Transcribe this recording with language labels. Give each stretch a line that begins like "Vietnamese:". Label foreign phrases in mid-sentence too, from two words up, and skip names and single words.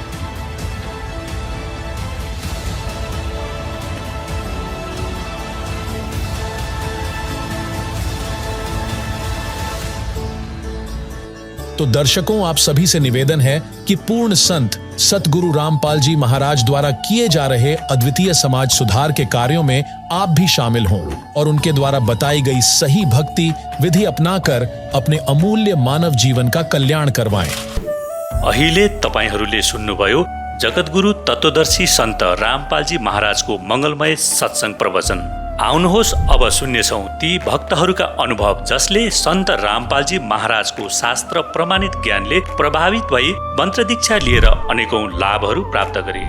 Hindi: तो दर्शकों, आप सभी से निवेदन है कि पूर्ण संत सतगुरु रामपाल जी महाराज द्वारा किए जा रहे अद्वितीय समाज सुधार के कार्यों में आप भी शामिल हों और उनके द्वारा बताई गई सही भक्ति विधि अपनाकर अपने अमूल्य मानव जीवन का कल्याण करवाएं।
Nepali: अहिले तपाईहरूले सुन्नुभयो जगतगुरु तत्वदर्शी सन्त रामपालजी महाराजको मंगलमय सत्संग प्रवचन। आउनुहोस् अब सुन्नेछौं ती भक्तहरूका अनुभव जसले सन्त रामपालजी महाराजको शास्त्र प्रमाणित ज्ञानले प्रभावित भई मन्त्र दीक्षा लिएर अनेकौं लाभहरू प्राप्त गरे।